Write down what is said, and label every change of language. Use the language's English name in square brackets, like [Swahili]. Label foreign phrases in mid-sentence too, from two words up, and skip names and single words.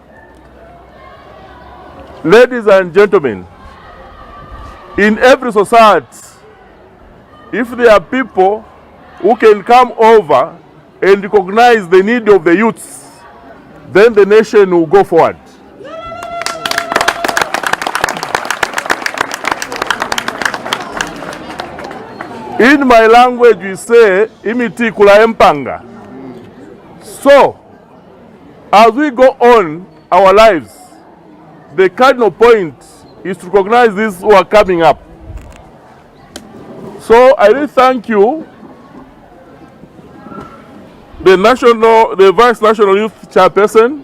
[English] Ladies and gentlemen, in every society, if there are people who can come over and recognize the need of the youths, then the nation will go forward. In my language we say, [Bemba] imiti kula empanga. [English] So, as we go on our lives, the cardinal point is to recognize these who are coming up. So, I really thank you, the Vice National Youth Chairperson.